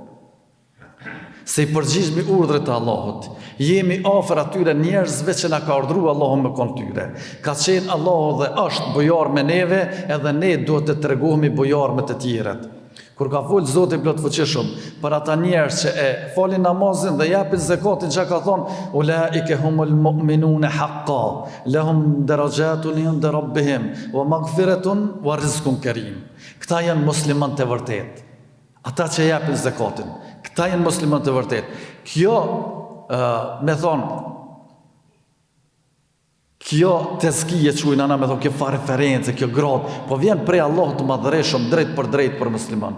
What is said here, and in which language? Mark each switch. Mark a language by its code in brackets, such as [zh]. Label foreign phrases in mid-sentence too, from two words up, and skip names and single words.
[sq] Se i përgjigjemi urdhrit të Allahut, jemi afër atyre njerëzve që na ka urdhëruar Allahu me kon tyre. Ka qenë Allahu dhe është bujar me neve, edhe ne duhet të tregohemi bujar me të tjerët. Kur ka fol Zoti plotfuqishëm për ata njerëz që e falin namazin dhe japin zakatin, çka ka thonë, [ar] "أولئك هم المؤمنون حقا لهم درجات عند ربهم ومغفرة ورزق كريم." [sq] Këta janë muslimanë të vërtet. Ata që japin zakatin, këta janë muslimanë të vërtet. Kjo, me thonë, kjo tezkije quajnë ana, me thonë, kjo fa referencë, kjo grad, po vjen prej Allahut të madhëreshëm drejt për musliman.